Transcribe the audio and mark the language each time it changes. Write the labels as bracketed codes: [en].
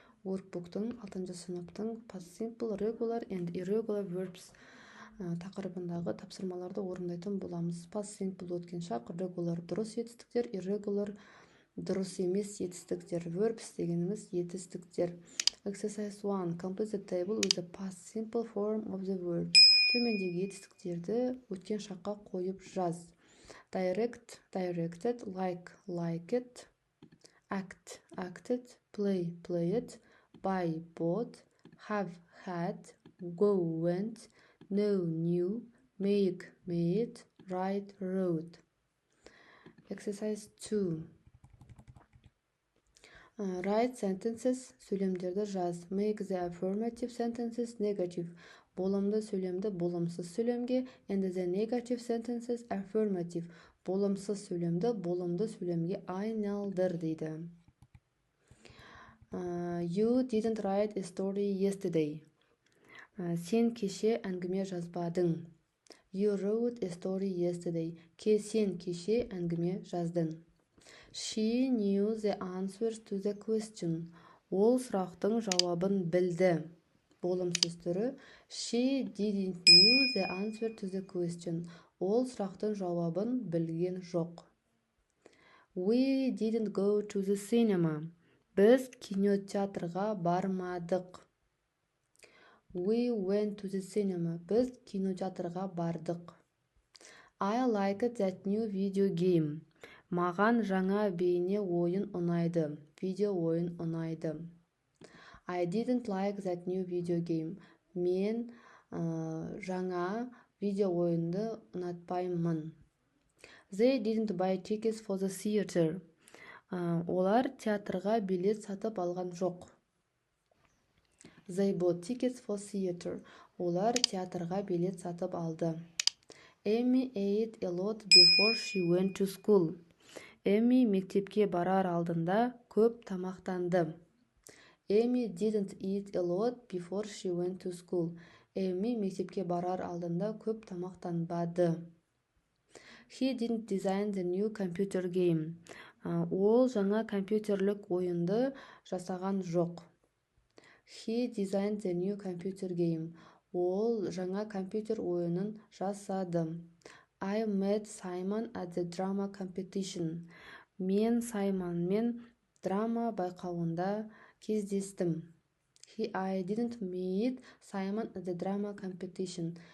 [kk] Workbook'тың 6 сыныптың past simple, regular and irregular verbs тақырыбындағы тапсырмаларды орындайтын боламыз. Past simple өткен шақ, regular дұрыс етістіктер, irregular дұрыс емес етістіктер. Verbs дегеніміз етістіктер. [en] Exercise 1. Complete the table with the past simple form of the verbs. [kk] Төмендегі етістіктерді өткен шаққа қойып жаз. [en] Direct, directed, like, liked, act, acted, play, played, buy, bought, have, had, go, went, know, knew, make, made, write, wrote. Exercise 2. Write sentences, [kk] сөйлемдерді жаз. [en] Make the affirmative sentences negative. [kk] Болымды сөйлемді болымсыз сөйлемге, [en] and the negative sentences affirmative. [kk] Болымсыз сөйлемді болымды сөйлемге айналдыр дейді. [en] You didn't write a story yesterday. [kk] Сен кеше әңгіме жазбадың. [en] You wrote a story yesterday. [kk] Сен кеше әңгіме жаздың. [en] She knew the answers to the question. [kk] Ол сұрақтың жауабын білді. Болымсыз түрі. [en] She didn't knew the answer to the question. [kk] Ол сұрақтың жауабын білген жоқ. [en] We didn't go to the cinema. [kk] Біз кинотеатрға бармадық. [en] We went to the cinema. [kk] Біз кинотеатрға бардық. [en] I liked that new video game. [kk] Маған жаңа бейне ойын ұнайды. Видео ойын ұнайды. [en] I didn't like that new video game. [kk] Мен жаңа видео ойынды ұнатпаймын. [en] They didn't buy tickets for the theater. [kk] Олар театрға билет сатып алған жоқ. [en] They bought tickets for theater. [kk] Олар театрға билет сатып алды. [en] Amy ate a lot before she went to school. [kk] Amy мектепке барар алдында көп тамақтанды. [en] Amy didn't eat a lot before she went to school. [kk] Amy мектепке барар алдында көп тамақтанбады. [en] He didn't design the new computer game. [kk] Ол жаңа компьютерлік ойынды жасаған жоқ. [en] He designed the new computer game. [kk] Ол жаңа компьютер ойынын жасады. [en] I met Simon at the drama competition. [kk] Мен Саймонмен драма байқауында кездестім. [en] I didn't meet Simon at the drama competition.